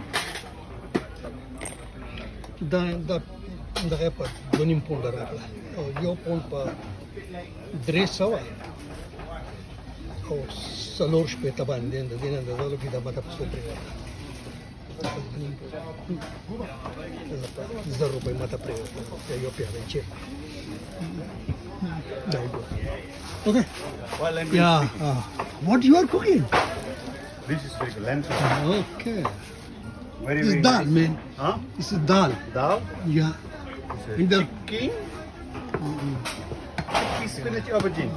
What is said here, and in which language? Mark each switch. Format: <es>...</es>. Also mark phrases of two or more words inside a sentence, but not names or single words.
<ps>دغه په 2.5 پونډه راکړه او 1 پونډ په 300 او 4 شپېته باندې د دې نه اندازه کې دا ماته په څو پرېوته 1000 روپۍ ماته پرېوته یو پیاله چې Okay.</ps> <en>Yeah. What you are cooking? This is very good. Lentil. Okay. Very, This is very dal, nice. man. Huh? This is dal. Dal? Yeah. This In is the chicken. Spinach aubergine.</en>